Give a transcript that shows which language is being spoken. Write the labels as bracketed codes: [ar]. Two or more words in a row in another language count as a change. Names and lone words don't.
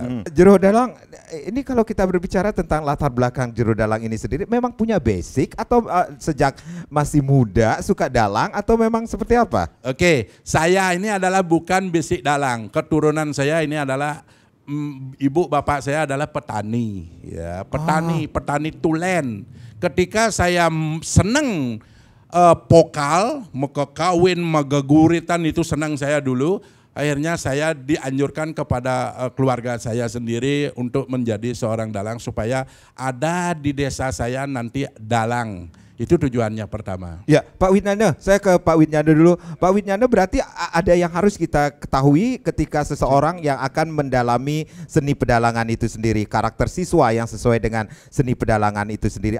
[id] Jero Dalang, ini kalau kita berbicara tentang latar belakang Jero Dalang ini sendiri, memang punya basic atau sejak masih muda suka dalang atau memang seperti apa? Oke, saya ini adalah bukan basic dalang, keturunan saya ini adalah ibu bapak saya adalah petani, ya petani tulen. Ketika saya seneng pokal, mekekawin, megaguritan itu senang saya dulu. Akhirnya saya dianjurkan kepada keluarga saya sendiri untuk menjadi seorang dalang supaya ada di desa saya nanti dalang. Itu tujuannya pertama. Ya, Pak Widnanda, saya ke Pak Widnanda dulu. Pak Widnanda, berarti ada yang harus kita ketahui ketika seseorang yang akan mendalami seni pedalangan itu sendiri, karakter siswa yang sesuai dengan seni pedalangan itu sendiri.